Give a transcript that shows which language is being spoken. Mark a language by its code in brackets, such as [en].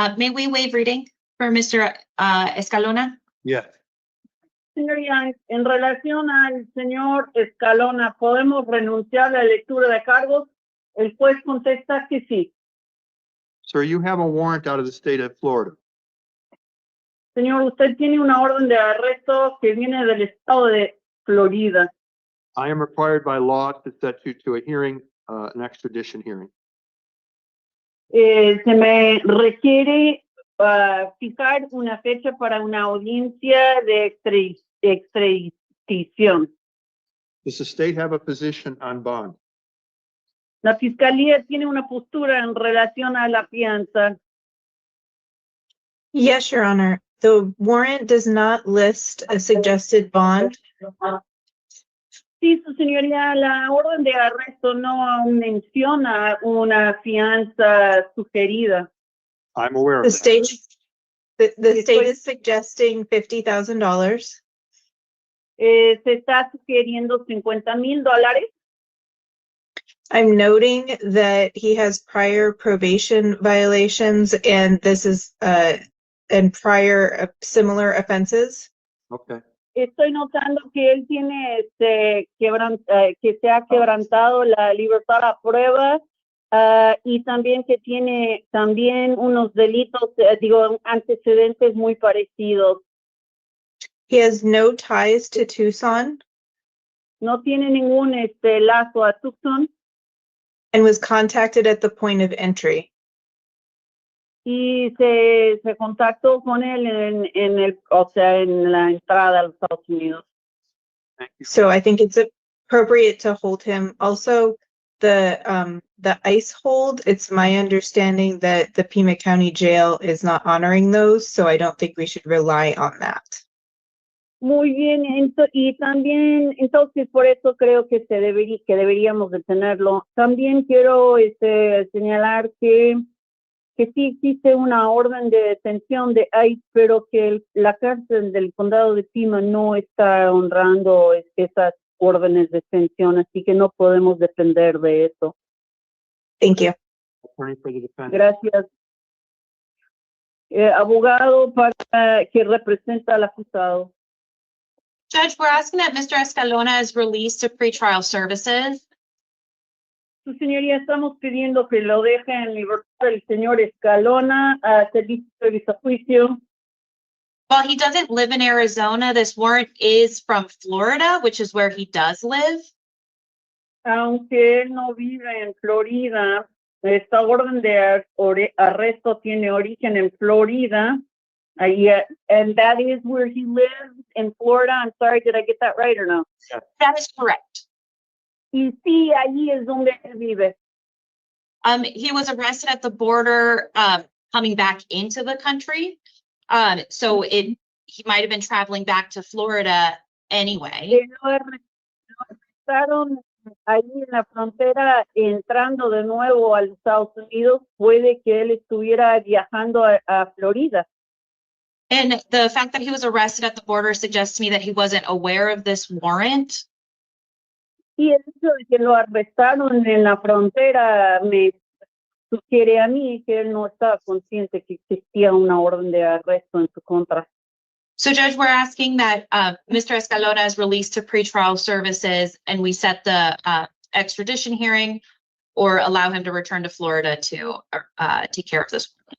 [en] May we waive reading for Mr. Escalona? Yes. [es] Señoría, en relación al señor Escalona, ¿podemos renunciar a la lectura de cargos? El juez contesta que sí. [en] Sir, you have a warrant out of the state of Florida. [es] Señor, usted tiene una orden de arresto que viene del estado de Florida. [en] I am required by law to set you to a hearing, an extradition hearing. [es] Se me requiere fijar una fecha para una audiencia de extradición. [en] Does the state have a position on bond? [es] La fiscalía tiene una postura en relación a la fianza. [en] Yes, Your Honor. The warrant does not list a suggested bond. [es] Sí, su señoría, la orden de arresto no menciona una fianza sugerida. [en] I'm aware of The that. state, the [es] Sí, [en] state [es] estoy- [en] is suggesting $50,000. [es] Se está sugiriendo $50,000. [en] I'm noting that he has prior probation violations and this is, and prior similar offenses. Okay. [es] Estoy notando que él tiene que se ha quebrantado la libertad a prueba y también que tiene también unos delitos, antecedentes muy parecidos. [en] He has no ties to Tucson [es] No tiene ningún lazo a Tucson [en] and was contacted at the point of entry. [es] y se contactó con él en la entrada a los Estados Unidos. [en] Thank you. So I think it's appropriate to hold him. Also, the ICE hold, it's my understanding that the Pima County Jail is not honoring those, so I don't think we should rely on that. [es] Muy bien, y también, entonces por eso creo que deberíamos de tenerlo. También quiero señalar que sí existe una orden de detención de ICE, pero que la cárcel del condado de Pima no está honrando esas órdenes de detención, así que no podemos depender de eso. [en] Thank you. Attorney for the defendant. [es] Gracias. Abogado que representa al acusado. [en] Judge, we're asking that Mr. Escalona is released to pretrial services. [es] Su señoría, estamos pidiendo que lo deje en libertad el señor Escalona a servicio de juicio. [en] While he doesn't live in Arizona, this warrant is from Florida, which is where he does live. Aunque él no vive en Florida, esta orden de arresto tiene origen en Florida. And that is where he lives in Florida. I'm sorry, did I get that right or no? That is correct. [es] Y sí, allí es donde él vive. [en] He was arrested at the border, coming back into the country. So he might have been traveling back to Florida anyway. [es] Lo arrestaron ahí en la frontera, entrando de nuevo a los Estados Unidos. Puede que él estuviera viajando a Florida. [en] And the fact that he was arrested at the border suggests to me that he wasn't aware of this warrant. [es] Y el hecho de que lo arrestaron en la frontera me sugiere a mí que él no estaba consciente que existía una orden de arresto en su contra. [en] So Judge, we're asking that Mr. Escalona is released to pretrial services and we set the extradition hearing or allow him to return to Florida to take care of this.